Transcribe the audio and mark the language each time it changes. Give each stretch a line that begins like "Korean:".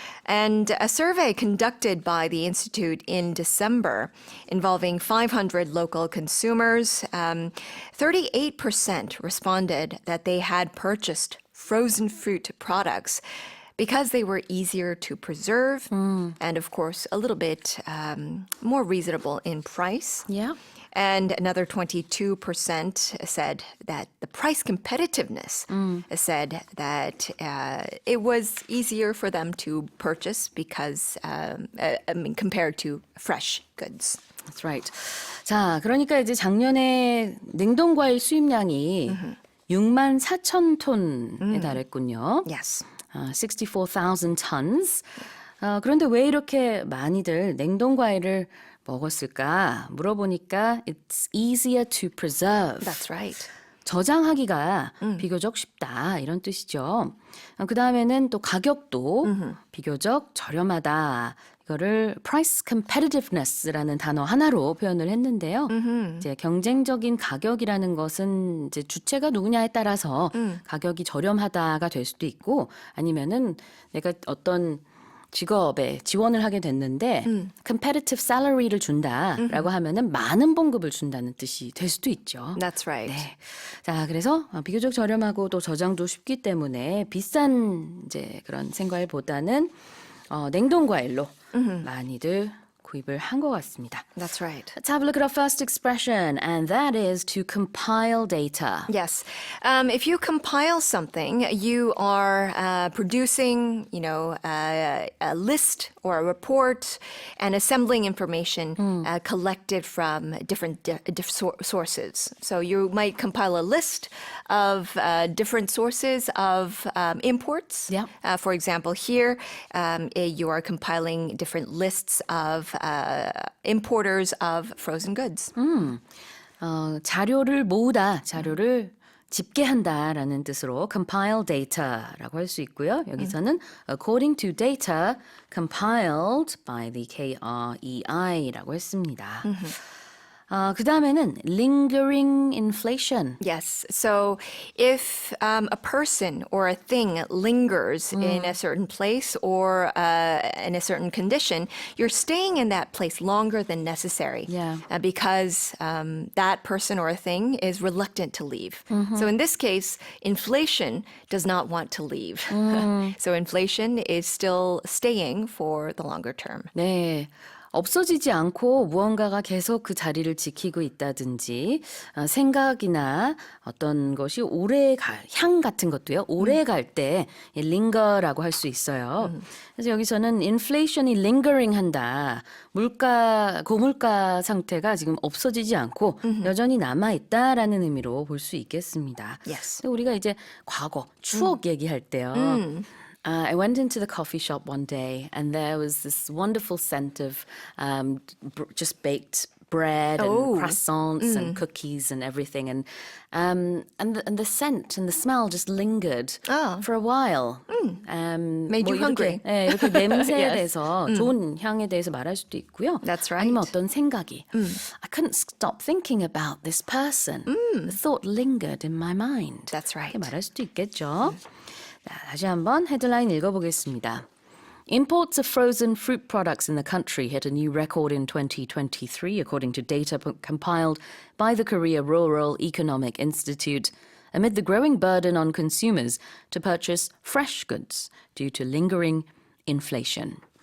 English: And a survey conducted by the Institute in December involving 500 local consumers, 38% responded that they had purchased frozen fruit products because they were easier to preserve and, of course, a little bit more reasonable in price. Yeah. And another 22% said that the price competitiveness said that it was easier for them to purchase because, compared to fresh goods. That's right.
Korean: 자, 그러니까 이제 작년에 냉동과일 수입량이 6만 4천 톤에 달했군요.
English: Yes. 64,000 tons.
Korean: 그런데 왜 이렇게 많이들 냉동과일을 먹었을까 물어보니까
English: it's easier to preserve. That's right.
Korean: 저장하기가 비교적 쉽다 이런 뜻이죠. 그 다음에는 또 가격도 비교적 저렴하다. 이거를 price competitiveness라는 단어 하나로 표현을 했는데요. 이제 경쟁적인 가격이라는 것은 이제 주체가 누구냐에 따라서 가격이 저렴하다가 될 수도 있고 아니면은 내가 어떤 직업에 지원을 하게 됐는데 competitive salary를 준다라고 하면은 많은 봉급을 준다는 뜻이 될 수도 있죠.
English: That's right.
Korean: 네. 자, 그래서 비교적 저렴하고 또 저장도 쉽기 때문에 비싼 이제 그런 생과일보다는 냉동 과일로 많이들 구입을 한 것 같습니다.
English: That's right. Let's have a look at our first expression, and that is to compile data. Yes. If you compile something, you are producing, a list or a report and assembling information collected from different sources. So you might compile a list of different sources of imports. Yeah. For example, here you are compiling different lists of importers of frozen goods.
Korean: 자료를 모으다, 자료를 집계한다라는 뜻으로 compile data라고 할 수 있고요. 여기서는
English: according to data compiled by the KREI
Korean: 라고 했습니다. 그 다음에는 lingering inflation.
English: Yes. So if a person or a thing lingers in a certain place or in a certain condition, you're staying in that place longer than necessary. Yeah. Because that person or a thing is reluctant to leave. So in this case, inflation does not want to leave. So inflation is still staying for the longer term.
Korean: 네. 없어지지 않고 무언가가 계속 그 자리를 지키고 있다든지 생각이나 어떤 것이 향 같은 것도요. 오래 갈 때 linger라고 할 수 있어요. 그래서 여기서는 inflation이 lingering 한다. 고물가 상태가 지금 없어지지 않고 여전히 남아있다라는 의미로 볼 수 있겠습니다.
English: Yes.
Korean: 우리가 이제 과거, 추억 얘기할 때요.
English: I went into the coffee shop one day and there was this wonderful scent of just baked bread and croissants and cookies and everything and the scent and the smell just lingered for a while. Made you hungry.
Korean: 네, 이렇게 냄새에 대해서 좋은 향에 대해서 말할 수도 있고요.
English: That's right.
Korean: 아니면 어떤 생각이
English: I couldn't stop thinking about this person. The thought lingered in my mind. That's right.
Korean: 이렇게 말할 수도 있겠죠. 자, 다시 한번 헤드라인 읽어보겠습니다.
English: Imports of frozen fruit products in the country hit a new record in 2023, according to data compiled by the Korea Rural Economic Institute, amid the growing burden on consumers to purchase fresh goods due to lingering inflation.